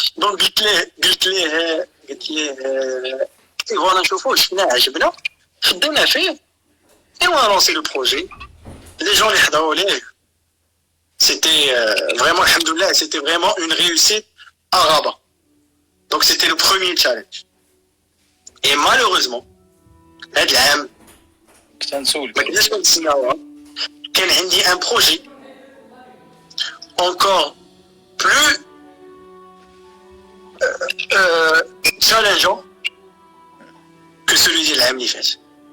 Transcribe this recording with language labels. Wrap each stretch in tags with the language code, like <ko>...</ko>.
<ar>دونك قلت ليه فوالا نشوفوه، شفناه عجبنا، خدمنا فيه،</ar> <fr>et on a lancé le projet. Les gens les حضروا c'était vraiment, alhamdoulilah, c'était vraiment une réussite à Rabat. Donc c'était le premier challenge. Et malheureusement,</fr> <ar>هاد العام كنت نسولك ما كناش كنتسناوها، كان عندي</ar> <fr>un projet encore plus challengeant que celui</fr> <ar>ديال العام اللي فات.</ar>